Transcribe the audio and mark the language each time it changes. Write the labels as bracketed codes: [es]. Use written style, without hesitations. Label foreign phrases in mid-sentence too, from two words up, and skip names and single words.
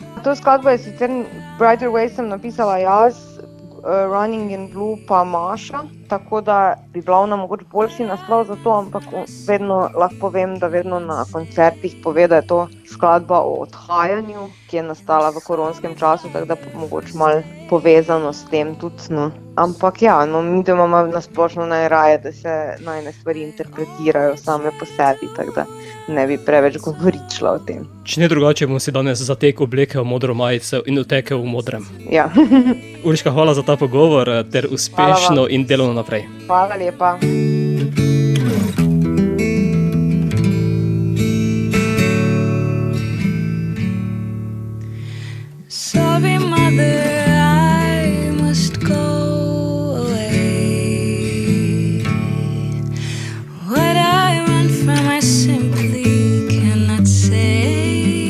[sl] To skladbo je sicer Brighter Ways sem napisala jaz, Running in Blue pa Maša, tako da bi bila ona mogoče boljši naslov za to, ampak vedno lahko povem, da vedno na koncertih pove, da je to skladba o odhajanju, ki je nastala v koronskem času, tako da mogoče malo povezano s tem tudi, Ampak ja, mi da imamo nasplošno najraje, da se najne stvari interpretirajo same po sebi, tako da ne bi preveč govoričila o tem. Če ne drugače, bom si danes zatek oblekel modro majico in utekel v modrem. Ja. Urška, hvala za ta pogovor ter uspešno in delovno naprej. Hvala lepa. [en] Sorry, mother, I must go away. What I run from, I simply cannot say.